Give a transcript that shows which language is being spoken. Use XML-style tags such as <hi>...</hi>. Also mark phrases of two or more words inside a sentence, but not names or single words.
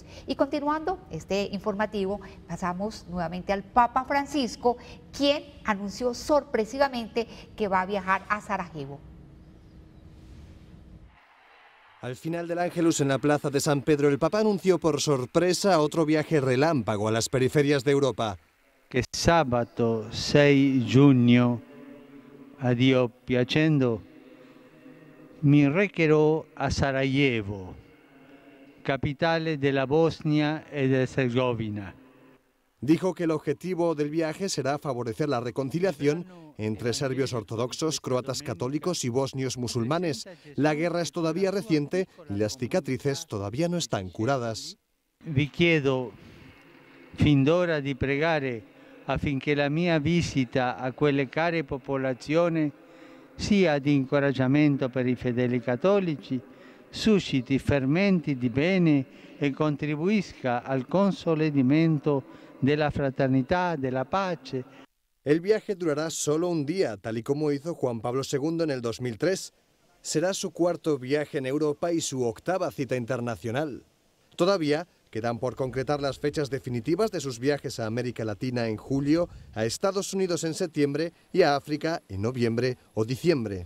<es>Y continuando este informativo, pasamos nuevamente al Papa Francisco, quien anunció sorpresivamente que va a viajar a Sarajevo. Al final del Ángelus en la plaza de San Pedro, el Papa anunció por sorpresa otro viaje relámpago a las periferias de Europa.</es> <it>Che sabato 6 giugno, a Dio piacendo, mi recherò a Sarajevo, capitale della Bosnia e Herzegovina.</it> <es>Dijo que el objetivo del viaje será favorecer la reconciliación entre serbios ortodoxos, croatas católicos y bosnios musulmanes. La guerra es todavía reciente y las cicatrices todavía no están curadas.</es> <it>Vi chiedo fin d'ora di pregare affinché la mia visita a quelle care popolazioni sia di incoraggiamento per i fedeli cattolici, susciti fermenti di bene e contribuisca al consolidamento</it> <es>de la fraternidad, de la</es> <it>pace.</it> <es>El viaje durará solo un día, tal y como hizo Juan Pablo II en el 2003. Será su cuarto viaje en Europa y su octava cita internacional. Todavía quedan por concretar las fechas definitivas de sus viajes a América Latina en julio, a Estados Unidos en septiembre y a África en noviembre o diciembre.</es>